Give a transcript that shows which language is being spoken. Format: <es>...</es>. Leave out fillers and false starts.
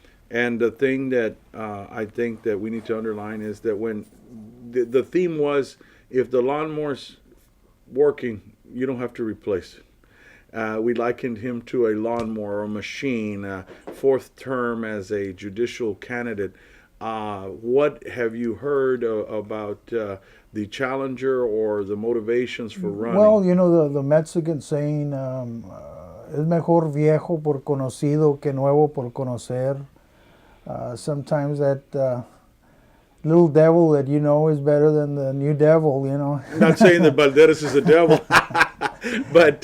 <en>And the thing that I think that we need to underline is that when the theme was, if the lawnmower's working, you don't have to replace it. We likened him to a lawnmower, a machine, fourth term as a judicial candidate. What have you heard about the challenger or the motivations for running? Well, you know, the Mexican saying,</en> <es>es mejor viejo por conocido que nuevo por conocer.</es> <en>Sometimes that little devil that you know is better than the new devil, you know. Not saying that Valderas is a devil, but</en>